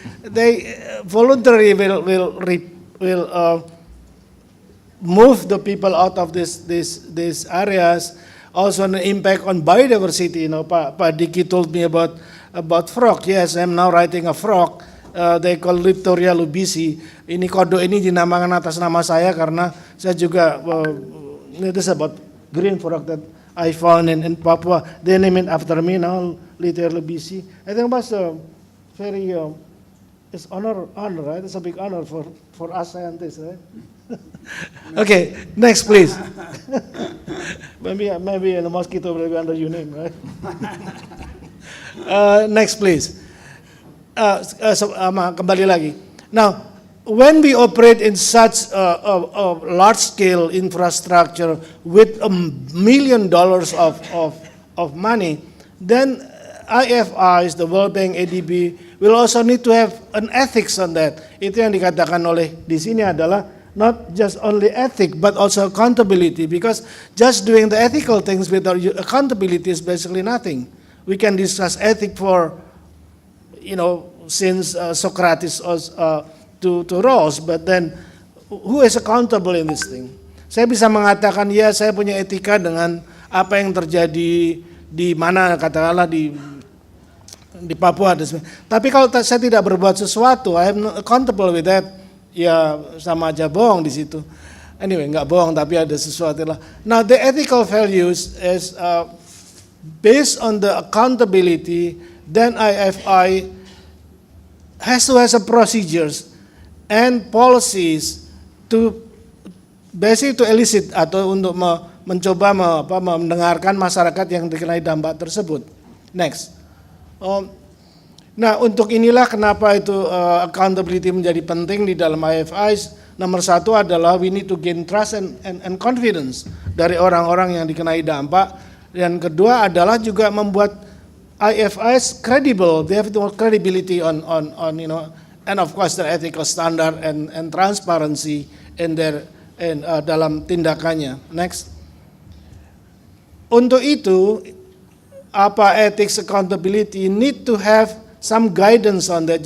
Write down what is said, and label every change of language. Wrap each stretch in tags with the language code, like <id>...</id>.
<en>They voluntarily will move the people out of these areas. Also an impact on biodiversity. Pak Diki told me about frog. Yes, I'm now writing a frog. They call Liptoria lubisi.</en> <id>Ini kode ini dinamakan atas nama saya karena saya juga</id> <en>it is about green frog that I found in Papua. They name it after me now, Liptoria lubisi. I think it was very it's honor, right? It's a big honor for us scientists, right? Okay, next please. maybe the mosquito will be under your name, right? Next please.</en> <id>Kembali lagi.</id> <en>Now, when we operate in such a large-scale infrastructure with $1 million of money, then IFIs, the World Bank, ADB, will also need to have an ethics on that.</en> <id>Itu yang dikatakan oleh di sini adalah</id> <en>not just only ethic, but also accountability, because just doing the ethical things without accountability is basically nothing. We can discuss ethic for, since Socrates to Rawls, but then who is accountable in this thing?</en> <id>Saya bisa mengatakan, ya saya punya etika dengan apa yang terjadi di mana, katakanlah di Papua. Tapi kalau saya tidak berbuat sesuatu,</id> <en>I am not accountable with that,</en> <id>ya sama aja bohong di situ. Anyway, nggak bohong tapi ada sesuatu lah.</id> <en>Now the ethical values is based on the accountability, then IFI has to have procedures and policies to basically to elicit</en> <id>atau untuk mencoba mendengarkan masyarakat yang dikenai dampak tersebut.</id> <en>Next.</en> <id>Nah, untuk inilah kenapa itu accountability menjadi penting di dalam IFIs. Nomor satu adalah</id> <en>we need to gain trust and confidence</en> <id>dari orang-orang yang dikenai dampak. Dan kedua adalah juga membuat IFIs credible.</id> <en>They have to have credibility on and of course the ethical standard and transparency in their</en> <id>dalam tindakannya.</id> <en>Next.</en> <id>Untuk itu,</id> <en>ethics accountability need to have some guidance on that.</en>